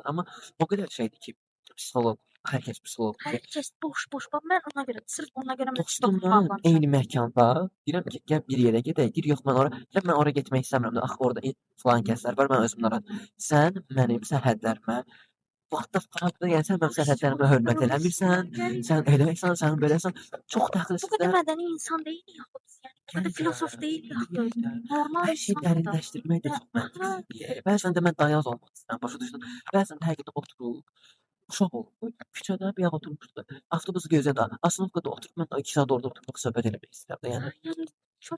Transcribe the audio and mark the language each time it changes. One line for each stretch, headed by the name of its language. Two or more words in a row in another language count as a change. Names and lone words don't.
Azerbaijani: Amma o qədər şeydir ki, psixoloq, hər kəs psixoloqdur. Hər kəs boş. Mən ona görə, sırf ona görə mən dostumla eyni məkanda deyirəm ki, gəl bir yerə gedək. Deyir, yox mən ora getmək istəmirəm. Axı orada falan kəslər var, mən özüm narahat. Sən mənim sərhədlərimə
English: what the fuck,
Azerbaijani: yəni sən mənim sərhədlərimə hörmət eləmirsən, sən eləsən, sən beləsən, çox təxlisizdir. Bu qədər mədəni insan deyil yaxud, yəni filosof deyil yaxud, normal hər şeyi dərinləşdirmək də çox məntiqlidir. Bəzən də mən dayaz olmaq istəyirəm, başa düşdün? Bəzən də həqiqətən oturub, uşaq olub, küçədə bir yerdə oturmuşdu, avtobusu gözlədi, astanovkada oturub, mən 2 saat orada oturub söhbət eləmək istəyirəm.